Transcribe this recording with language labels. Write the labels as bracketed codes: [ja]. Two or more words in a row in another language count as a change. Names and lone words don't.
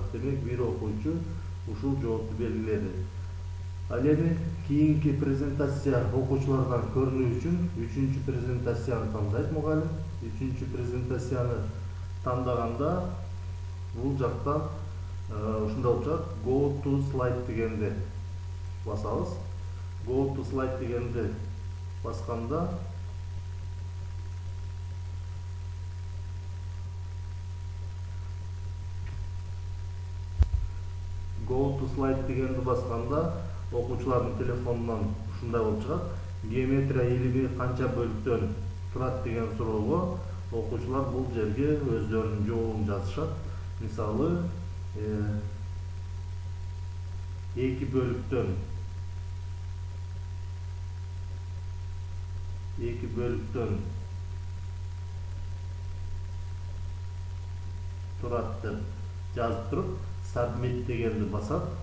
[ky] Демек, бир окуучу ушул жоопту белгиледи. Ал эми кийинки презентация окуучулардан көрүнүү үчүн 3-чү презентацияны тандайт мугалим. 3-чү презентацияны тандаганда бул жактан ушундай болуп чыгат. [en] Go to slide [ky] дегенди басабыз. [en] Go to slide [ky] дегенди басканда [en] Go to slide [ky] дегенди басканда окуучулардын телефонунан ушундай болуп чыгат. Геометрия илими канча бөлүктөн турат деген суроого окуучулар бул жерге өздөрүнүн жообун жазышат. Мисалы, 2 бөлүктөн турат деп жазып туруп, submit дегенди басат.